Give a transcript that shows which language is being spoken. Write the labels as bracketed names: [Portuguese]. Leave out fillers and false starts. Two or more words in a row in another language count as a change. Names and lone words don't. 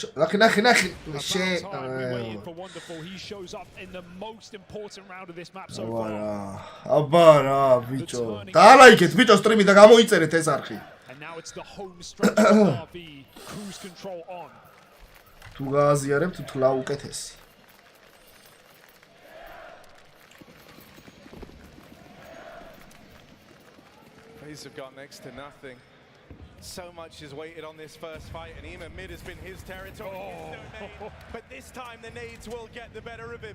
[Georgian] ნახე. აბა რა ბიჭო. დაალაიქეთ ბიჭო სტრიმი და გამოიწერეთ ეს არხი. თუ გააზიარებთ თლა უკეთესი. [English] FaZe have got next to nothing. So much is weighted on this first fight, and even mid has been his territory. But this time the nades will get the better of him.